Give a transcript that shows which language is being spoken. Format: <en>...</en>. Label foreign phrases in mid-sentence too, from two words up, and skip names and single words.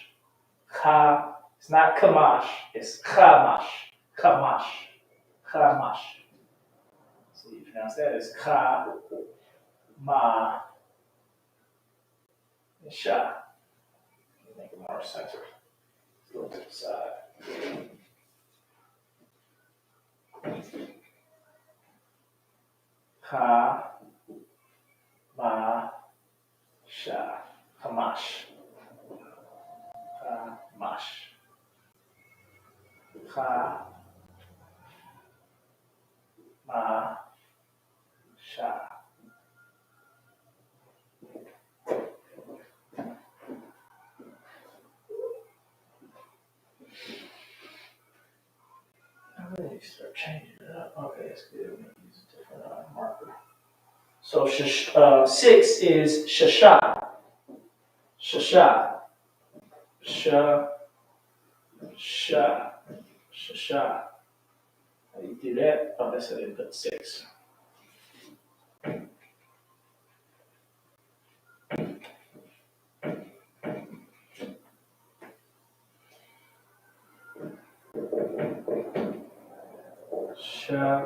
<en>It's not kamash, it's kamash. Kamash. Kamash. So you pronounce that as ka, ma, and sha. Make it more centered. Go to the side. Ka, ma, sha. Kamash. Kamash. Ka, ma, sha. I really start changing it up. Okay, that's good. We can use a different marker. So 6 is shasha. Shasha. Sha. Sha. Shasha. How do you do that? Oh, that's how they put 6. Sha.</en>